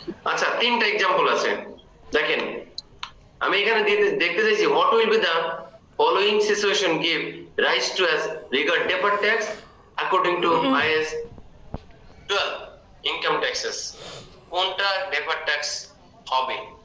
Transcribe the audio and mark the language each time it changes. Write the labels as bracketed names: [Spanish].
[Bangla] আচ্ছা 3টা एग्जांपल আছে দেখেন। আমি এখানে দেখতে চাইছি [English] what will be the following situation give rise to as regard deferred tax according to IAS 12 income taxes. [Bangla] কোনটা deferred tax হবে?